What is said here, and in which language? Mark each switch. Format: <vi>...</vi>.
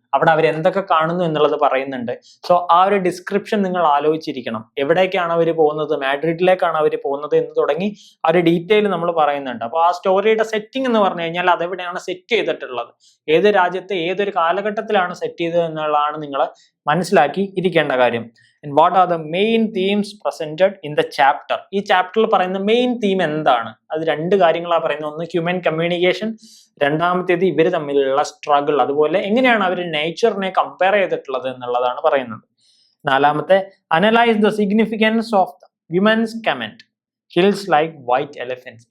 <ml>അവിടെ അവർ എന്തൊക്കെ കാണുന്നു എന്നുള്ളത് പറയുന്നുണ്ട്. സോ ആ ഒരു ഡിസ്ക്രിപ്ഷൻ നിങ്ങൾ ആലോചിച്ചിരിക്കണം. എവിടേക്കാണ് അവർ പോകുന്നത്, മാഡ്രിഡിലേക്കാണ് അവർ പോകുന്നത് എന്ന് തുടങ്ങി ആ ഒരു ഡീറ്റെയിൽ നമ്മൾ പറയുന്നുണ്ട്. അപ്പോൾ ആ സ്റ്റോറിയുടെ സെറ്റിംഗ് എന്ന് പറഞ്ഞു കഴിഞ്ഞാൽ അതെവിടെയാണ് സെറ്റ് ചെയ്തിട്ടുള്ളത്, ഏത് രാജ്യത്തെ ഏതൊരു കാലഘട്ടത്തിലാണ് സെറ്റ് ചെയ്തത് എന്നുള്ളതാണ് നിങ്ങൾ മനസ്സിലാക്കി ഇരിക്കേണ്ട കാര്യം.</ml> <en>And what are the main themes presented in the chapter?</en> <ml>ഈ ചാപ്റ്ററിൽ പറയുന്ന മെയിൻ തീം എന്താണ്? അത് രണ്ട് കാര്യങ്ങളാണ് പറയുന്നത്. ഒന്ന് ഹ്യൂമൻ കമ്മ്യൂണിക്കേഷൻ, രണ്ടാമത്തേത് ഇവർ തമ്മിലുള്ള സ്ട്രഗിൾ, അതുപോലെ എങ്ങനെയാണ് അവർ നേച്ചറിനെ കമ്പയർ ചെയ്തിട്ടുള്ളത് എന്നുള്ളതാണ് പറയുന്നത്. നാലാമത്തെ</ml> <en>Analyse the significance of the women's comment hills like white elephants.</en>